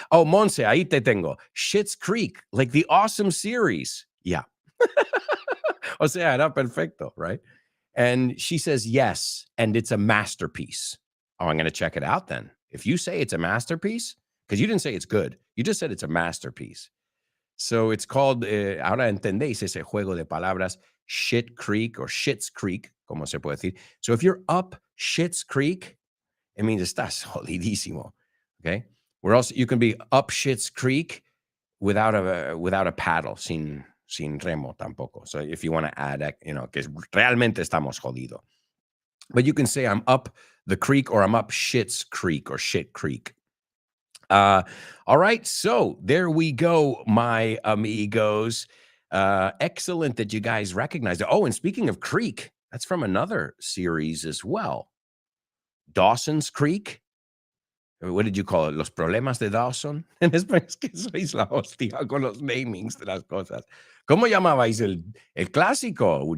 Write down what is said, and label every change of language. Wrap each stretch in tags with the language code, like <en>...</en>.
<en>Oh, Monse,</en> <es>ahí te tengo.</es> <en>Schitt's Creek, like the awesome series. Yeah.</en> <es>O sea, era perfecto,</es> <en>right? And she says, yes, and it's a masterpiece. Oh, I'm going to check it out then. If you say it's a masterpiece, because you didn't say it's good. You just said it's a masterpiece. So it's called,</en> <es>ahora entendéis ese juego de palabras, Shit Creek or Schitt's Creek, como se puede decir.</es> <en>So if you're up Schitt's Creek, it means</en> <es>estás jodidísimo,</es> <en>okay? Where else you can be up Schitt's Creek without a paddle,</en> <es>sin remo tampoco.</es> <en>So if you want to add,</en> <es>que realmente estamos jodido.</es> <en>But you can say I'm up the creek or I'm up Schitt's Creek or Shit Creek. All right, so there we go, my amigos. Excellent that you guys recognized it. Oh, and speaking of creek, that's from another series as well. Dawson's Creek. What did you call it?</en> <es>Los problemas de Dawson. En español es que sois la hostia con los namings de las cosas. ¿Cómo llamabais el clásico?</es>